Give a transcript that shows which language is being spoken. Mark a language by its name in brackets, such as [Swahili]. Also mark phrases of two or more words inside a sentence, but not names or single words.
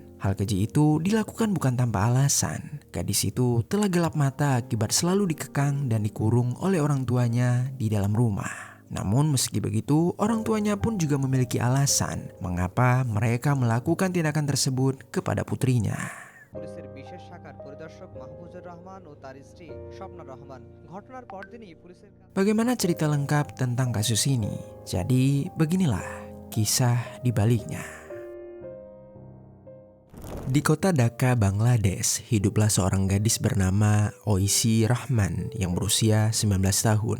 [Indonesian] Hal keji itu dilakukan bukan tanpa alasan. Gadis itu telah gelap mata akibat selalu dikekang dan dikurung oleh orang tuanya di dalam rumah. Namun meski begitu, orang tuanya pun juga memiliki alasan mengapa mereka melakukan tindakan tersebut kepada putrinya. [Bangla] পুলিশের বিশেষ শাখার পরিদর্শক মাহফুজুর রহমান ও তার স্ত্রী স্বপ্না রহমান ঘটনার পরদিনই পুলিশের [Indonesian] Bagaimana cerita lengkap tentang kasus ini? Jadi beginilah kisah di baliknya. Di kota Dhaka, Bangladesh, hiduplah seorang gadis bernama Oishi Rahman yang berusia 19 tahun.